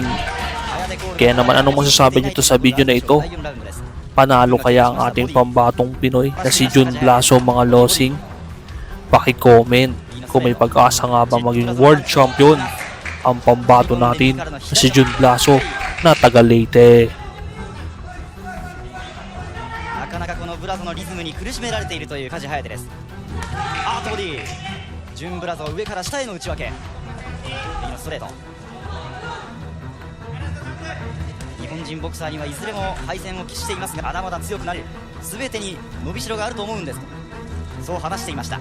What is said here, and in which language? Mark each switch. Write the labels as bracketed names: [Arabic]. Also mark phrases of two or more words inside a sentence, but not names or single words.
[Filipino] Kaya naman anong masasabi nito sa video na ito? Panalo kaya ang ating pambatong Pinoy na si Jun Blaso, mga losing? Paki-comment kung may pag-asa nga ba maging world champion ang pambato natin na si Jun Blaso na taga Leyte. [Japanese] なかなかこのブラゾのリズムに苦しめられているという梶颯です。アートボディ、ジュンブラザーを上から下への打ち分け、右のストレート。日本人ボクサーにはいずれも敗戦を喫していますが、まだまだ強くなる、全てに伸びしろがあると思うんですと、そう話していました。